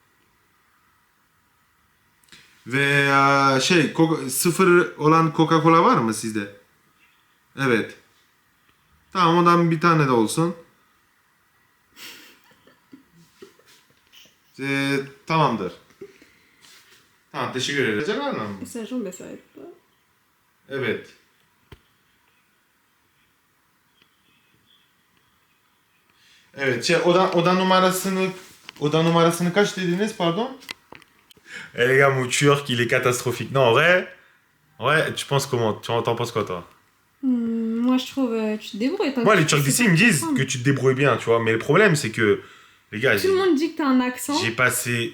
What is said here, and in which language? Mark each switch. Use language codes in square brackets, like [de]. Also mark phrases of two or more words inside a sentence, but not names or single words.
[tr] Ve sıfır olan Coca-Cola var mı sizde? Evet. Tamam ondan bir tane de olsun. Tamamdır. Tamam teşekkür ederim. Acaba mı? [fr] Ça jambe, ça aide pas. [tr] Evet. Evet, oda numarasını kaç dediniz, pardon? [fr] Eh les gars, mon turc, il est catastrophique. Non, en vrai, tu penses comment? T'en penses quoi, toi? Moi, je trouve tu te débrouilles. Moi, les Turcs d'ici, ils me disent que tu te débrouilles bien, tu vois. Mais le problème, c'est que, les gars, Tout le monde dit que t'as un accent. j'ai passé...